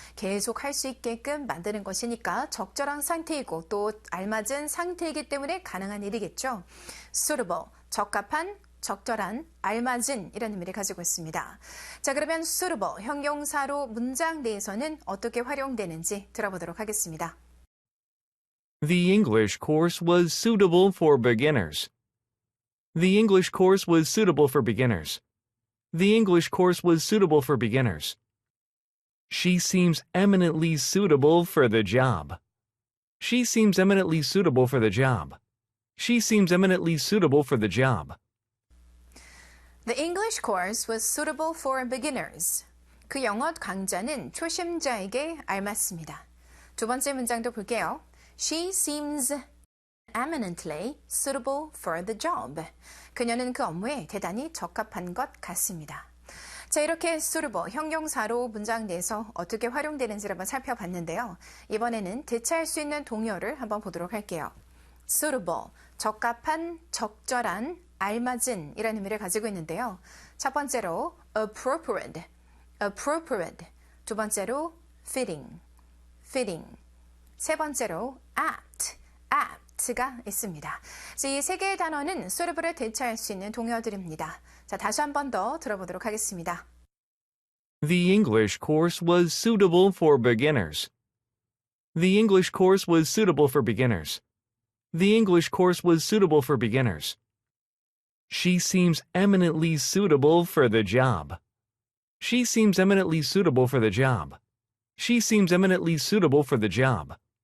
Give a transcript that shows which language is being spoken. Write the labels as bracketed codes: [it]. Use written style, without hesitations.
[ko] 계속 할 수 있게끔 만드는 것이니까 적절한 상태이고 또 알맞은 상태이기 때문에 가능한 일이겠죠. suitable, 적합한, 적절한, 알맞은 이라는 의미를 가지고 있습니다. 자, 그러면 suitable, 형용사로 문장 내에서는 어떻게 활용되는지 들어보도록 하겠습니다. [en] The English course was suitable for beginners. The English course was suitable for beginners. The English course was suitable for beginners. She seems eminently suitable for the job. She seems eminently suitable for the job. She seems eminently suitable for the job. The English course was suitable for beginners. [ko] 그 영어 강좌는 초심자에게 알맞습니다. 두 번째 문장도 볼게요. [en] She seems eminently suitable for the job. [ko] 그녀는 그 업무에 대단히 적합한 것 같습니다. 자, 이렇게 suitable, 형용사로 문장 내에서 어떻게 활용되는지를 한번 살펴봤는데요. 이번에는 대체할 수 있는 동요를 한번 보도록 할게요. suitable, 적합한, 적절한, 알맞은 이라는 의미를 가지고 있는데요. 첫 번째로 appropriate, appropriate. 두 번째로 fitting, fitting. 세 번째로 apt, apt가 있습니다. 이 세 개의 단어는 suitable을 대체할 수 있는 동요들입니다. 자, 다시 한 번 더 들어보도록 하겠습니다. [en] The English course was suitable for beginners. The English course was suitable for beginners. The English course was suitable for beginners. She seems eminently suitable for the job. She seems eminently suitable for the job. She seems eminently suitable for the job.